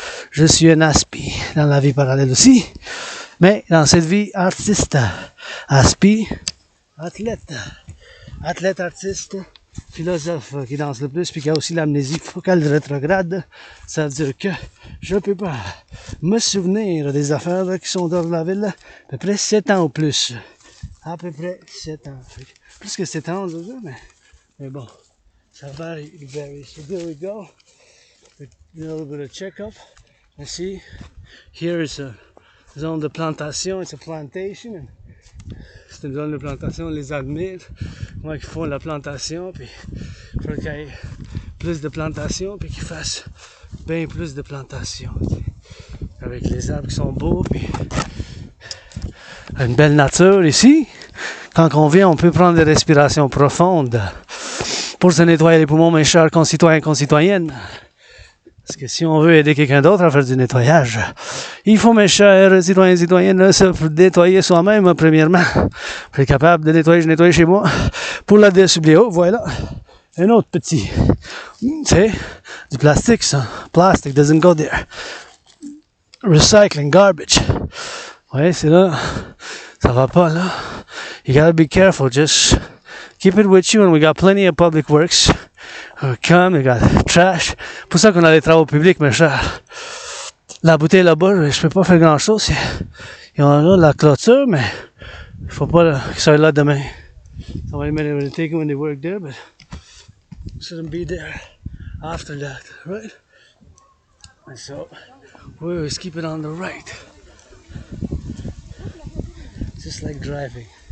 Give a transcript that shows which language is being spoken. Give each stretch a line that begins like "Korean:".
French: Je suis un aspi dans la vie parallèle aussi. Mais dans cette vie, artiste, aspi, athlète, artiste, philosophe qui danse le plus, puis qui a aussi l'amnésie focale rétrograde. Ça veut dire que je peux pas me souvenir des affaires qui sont dans la ville à peu près 7 ans ou plus. À peu près 7 ans. Plus que 7 ans, je veux dire, mais bon, ça varie.
English: So there we go. A little bit of check-up. And see, here is a
French: zone de plantation,
English: it's a plantation.
French: C'est une zone de plantation, on les admire. Moi qui font la plantation, puis il faut qu'il y ait plus de plantation, puis qu'ils fassent bien plus de plantation. Avec les arbres qui sont beaux, puis une belle nature ici. Quand on vient, on peut prendre des respirations profondes pour se nettoyer les poumons, mes chers concitoyens et concitoyennes. Parce que si on veut aider quelqu'un d'autre à faire du nettoyage, il faut, mes chers citoyens et citoyennes, se nettoyer soi-même, premièrement. Pour être capable de nettoyer, je nettoie chez moi. Pour la Deesse Oublie, oh, voilà. Un autre petit. C'est du plastique, ça.
English: Plastic doesn't go there. Recycling, garbage.
French: Ouais, c'est là. Ça va pas, là.
English: You gotta be careful, just keep it with you, and we got plenty of public works. Come, we got trash.
French: Pour ça qu'on a les travaux publics, mes chers. La bouteille là-bas, je peux pas faire grand-chose. Ils ont là la clôture, mais il faut pas qu'ils soient là demain.
English: Somebody might have taken when they work there, but shouldn't be there after that, right? And so, we always keep it on the right. Just like driving.